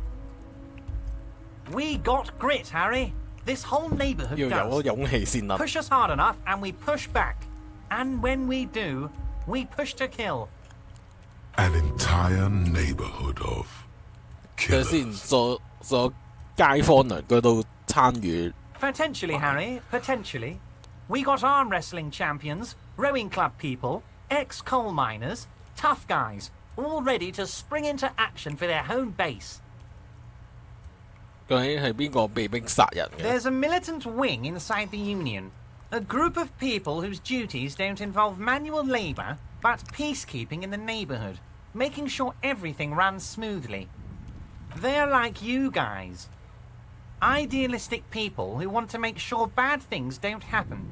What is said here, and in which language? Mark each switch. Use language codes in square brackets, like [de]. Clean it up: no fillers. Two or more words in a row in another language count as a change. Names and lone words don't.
[en] We got grit, Harry. This whole neighborhood does. Push us hard enough and we push back. And when we do, we push to kill. An entire neighborhood of killers. [yue] 所有街坊鄰居都參與。 [en] Potentially, Harry, potentially. We got arm wrestling champions, rowing club people, ex-coal miners, tough guys, all ready to spring into action for their home base. [yue] 究竟係邊個被逼殺人嘅？ [en] There's a militant wing inside the Union. A group of people whose duties don't involve manual labour, but peacekeeping in the neighbourhood, making sure everything runs smoothly. They're like you guys. Idealistic people who want to make sure bad things don't happen.